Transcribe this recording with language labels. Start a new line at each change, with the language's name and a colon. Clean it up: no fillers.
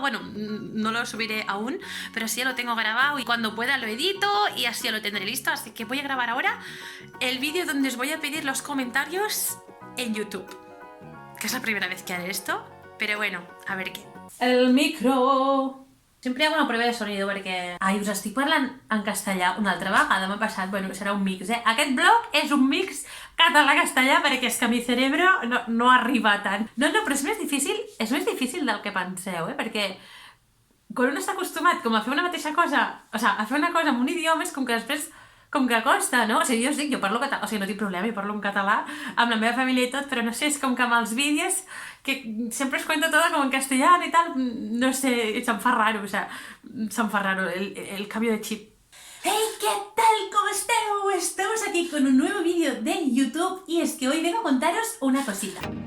Spanish: Bueno, no lo subiré aún, pero así ya lo tengo grabado y cuando pueda lo edito y así ya lo tendré listo. Así que voy a grabar ahora el vídeo donde os voy a pedir los comentarios en YouTube, que es la primera vez que haré esto, pero bueno, a ver qué. El micro... Sempre hago una prueba de sonido perquè...
Catalan: Ai, us estic parlant en castellà una altra vegada, m'ha passat, bueno, serà un mix, Aquest blog és un mix català-castellà perquè és que
Spanish: mi cerebro
Catalan: no arriba tant. No, però és més difícil del que penseu, perquè quan un està acostumat com a fer una mateixa cosa, a fer una cosa en un idioma és com que després com que costa, no? O sigui, jo us dic, jo parlo català, o sigui, no tinc problema, jo parlo en català amb la meva família i tot, però no sé, és com que amb els vídeos que sempre
Spanish: os cuento todo como en castellano y tal,
Catalan: no sé, se'm fa raro,
Spanish: el cambio de chip.
Catalan: Hey, què tal, com esteu? Estamos
Spanish: aquí con un nuevo vídeo de YouTube y es que hoy vengo a contaros una cosita.